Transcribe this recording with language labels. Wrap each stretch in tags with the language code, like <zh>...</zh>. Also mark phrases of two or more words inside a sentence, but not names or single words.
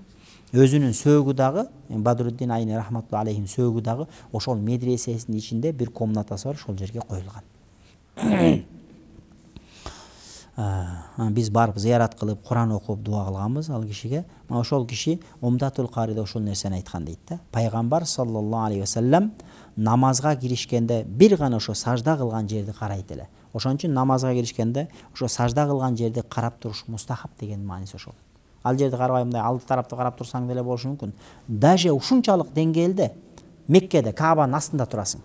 <ky>Өзүнүн сөөгү дагы Бадруддин Айни</ky> <ar>رحمة الله عليهم</ar> <ky>сөөгү дагы ошол медресесинин ичинде бир комнатасы бар, ошол жерге коюлган. Биз барып зыярат кылып, Куран окуп, дуа кылганбыз ал кишиге. Ошол киши Умдатул Карида ошол нерсени айткан дейт да. Пайгамбар</ky> <ar>صلى الله عليه وسلم</ar> <ky>намазга киришкенде бир гана ошо сажда кылган жерди карайт эле. Ошон үчүн намазга киришкенде ошо сажда кылган жерди карап туруш мустахаб деген мааниси ошол. Ал жерди карабай мындай алды тарапты карап турсаң деле болушу мүмкүн. Даже ушунчалык деңгээлде Меккеде Каабанын астында турасың.</ky>